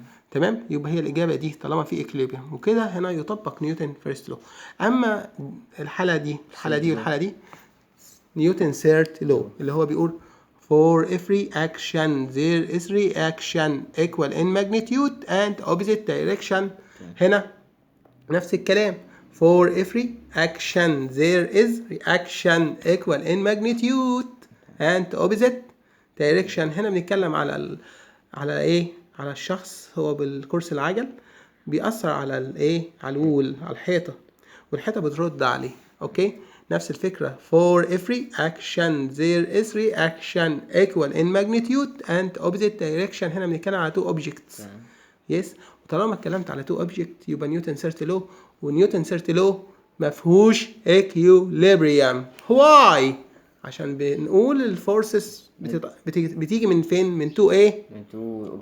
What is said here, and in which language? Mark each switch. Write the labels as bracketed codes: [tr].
[ar] تمام يبقى هي الاجابه دي طالما في equilibrium. وكده هنا يطبق نيوتن فيرست لو. اما الحاله دي والحاله دي نيوتن ثيرد لو اللي هو بيقول [en] for every action there is reaction equal in magnitude and opposite direction. [ar] هنا نفس الكلام [en] for every action there is reaction equal in magnitude and opposite direction. [ar] هنا بنتكلم على ايه؟ على الشخص هو بالكرسي العجل بيأثر على الايه؟ على الوول، على الحيطة، والحيطة بترد عليه. اوكي نفس الفكرة [en] for every action there is reaction equal in magnitude and opposite direction. [ar] هنا بنتكلم على [en] two objects. [ar] يس وطالما اتكلمت على two objects يبقى نيوتن ثيرد لو، ونيوتن ثيرد لو مفهوش equilibrium. why؟ عشان بنقول الفورسز بتيجي من فين؟ من 2 ايه؟ من 2